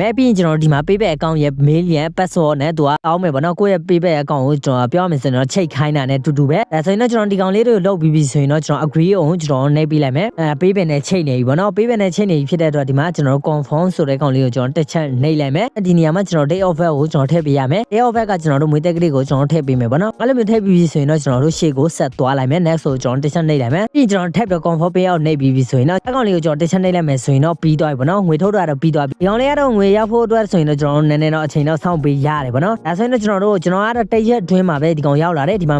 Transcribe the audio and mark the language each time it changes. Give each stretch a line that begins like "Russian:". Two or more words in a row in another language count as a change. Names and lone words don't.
Burmese: မယ်ပြီးရင်ကျွန်တော်ဒီမှာ
English: payback account
Burmese: ရဲ့ mail ရဲ့ password နဲ့သူကအောင်းမယ်ပေါ့နော်ကိုယ့်ရဲ့
English: payback account
Burmese: ကိုကျွန်တော်ပြောရမယ်ဆိုရင်တော့ချိတ်ခိုင်းတာနဲ့တူပဲဒါဆိုရင်တော့ကျွန်တော်ဒီကောင်လေးတွေကိုလုပ်ပြီးဆိုရင်တော့ကျွန်တော် agree ကိုကျွန်တော်နှိပ်ပြီးလိုက်မယ်payback နဲ့ချိတ်နေပြီပေါ့နော် payback နဲ့ချိတ်နေပြီဖြစ်တဲ့အတွက်ဒီမှာကျွန်တော် confirm ဆိုတဲ့ကောင်လေးကိုကျွန်တော်တစ်ချက်နှိပ်လိုက်မယ်ဒီနေရာမှာ ကျွန်တော်
English: day of birth
Burmese: ကိုကျွန်တော်ထည့်ပေးရမယ်
English: day of birth
Burmese: ကကျွန်တော်တို့မွေးတက်ကလေးကိုကျွန်တော်ထည့်ပေးမယ်ပေါ့နော်အဲ့လိုမျိုးထည့်ပြီးဆိုရင်တော့ကျွန်တော်တို့ရှေ့ကိုဆက်သွားလိုက်မယ် next ဆိုကျွန်တော်တစ်ချက်နှိပ်လိုက်မယ်ပြီးကျွန်တော်ထည့်ပြီး confirm ပေးအောင်နှိပ်ပြီးဆိုရင်တော့အကောင်လေးကိုကျွန်တော်တစ်ချက်နှိပ်လိုက် မယ်ဆိုရင်တော့ပြီးသွားပြီပေါ့နော်ငွေထုတ်တာတော့ပြီးသွားပြီဒီကောင်လေးကတော့ငွေရောက်ဖို့အတွက်ဆိုရင်တော့ကျွန်တော်တို့နည်းနည်းတော့အချိန်တော့စောင့်ပေးရတယ်ပေါ့နော်ဒါဆိုရင်တော့ကျွန်တော်ကတော့တစ်ရက်အတွင်းမှာပဲဒီကောင်ရောက်လာတယ်ဒီမှာမ